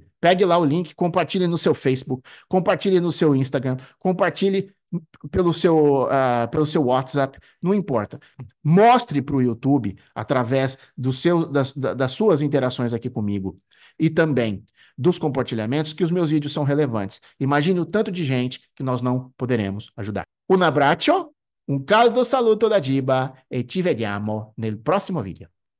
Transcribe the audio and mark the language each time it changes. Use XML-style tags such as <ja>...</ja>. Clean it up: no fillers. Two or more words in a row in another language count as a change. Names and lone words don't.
<pt>Pegue lá o link, compartilhe no seu Facebook, compartilhe no seu Instagram, compartilhe pelo seu WhatsApp, não importa. Mostre para o YouTube, através das suas interações aqui comigo e também dos compartilhamentos, que os meus vídeos são relevantes. Imagine o tanto de gente que nós não poderemos ajudar.</pt> <it>Un abbraccio, un caldo saluto da Giba e ci vediamo nel prossimo video.</it>